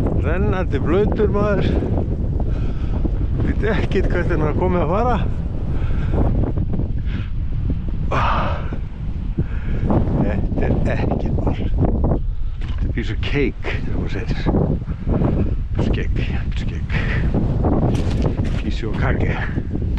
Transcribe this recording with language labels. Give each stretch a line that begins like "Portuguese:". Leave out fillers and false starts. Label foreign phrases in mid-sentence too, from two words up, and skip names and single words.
Icelandic: rennandi blautur maður. Veit ekkert hvert hann komið að fara. Þetta ekkert mál. Þetta
English: piece of cake,
Icelandic: sem maður segir.
English: Piece of cake. Piece of kake.